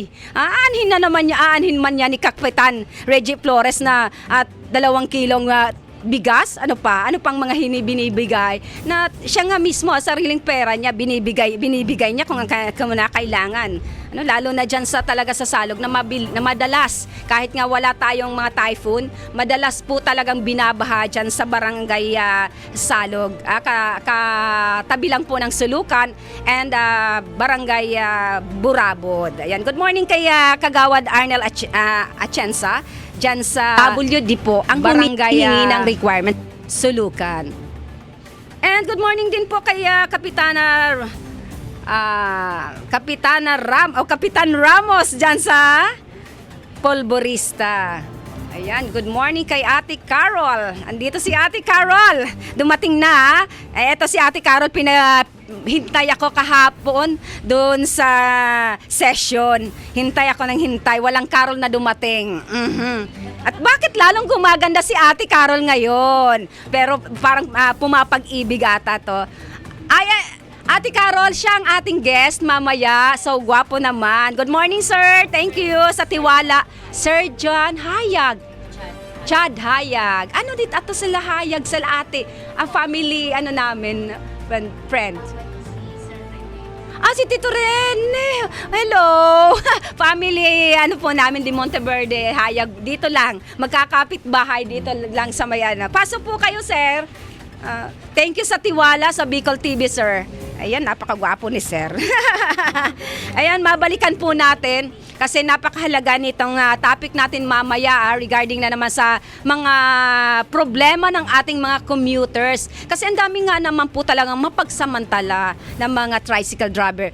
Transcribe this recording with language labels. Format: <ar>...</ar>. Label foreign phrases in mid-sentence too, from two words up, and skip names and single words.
<tl>Aanhin man niya ni Kapitan Reggie Flores na 2 kilong bigas, ano pang mga binibigay na siya nga mismo sariling pera niya binibigay niya kung kailangan. Lalo na dyan talaga sa Salog na madalas, kahit nga wala tayong mga typhoon, madalas po talagang binabaha dyan sa Barangay Salog. Katabi lang po ng Sulukan and Barangay Burabod. Ayan.</tl> <en>Good morning</en> <tl>kay Kagawad Arnel Atienza dyan sa WD po, ang Barangay ng requirement, Sulukan. And</tl> <en>good morning</en> <tl>din po kay Kapitan Ramos dyan sa Polvorista. Ayan,</tl> <en>good morning</en> <tl>kay Ate Carol. Andito si Ate Carol. Dumating na. Eto si Ate Carol, hintay ako kahapon doon sa session. Hintay ako ng hintay. Walang Carol na dumating. At bakit lalong gumaganda si Ate Carol ngayon? Pero parang pumapag-ibig ata to. Ate Carol, siya ang ating guest mamaya. So, gwapo naman.</tl> <en>Good morning, sir. Thank you sa tiwala. Sir John Hayag. Chad Hayag.</en> <tl>Ano dit ato sila Hayag sa ate? Ang family, namin, friend. Si Tito Rene. Hello. Family, po namin di Monteverde, Hayag. Dito lang. Magkakapit bahay dito lang sa Mayana. Pasok po kayo, sir.</tl> <en>Thank you</en> <tl>sa tiwala sa Bicol TV, sir. Ayan, napakagwapo ni sir. Ayan, mabalikan po natin kasi napakahalaga nitong topic natin mamaya regarding na naman sa mga problema ng ating mga commuters. Kasi ang dami nga naman po talagang mapagsamantala ng mga tricycle driver.</tl>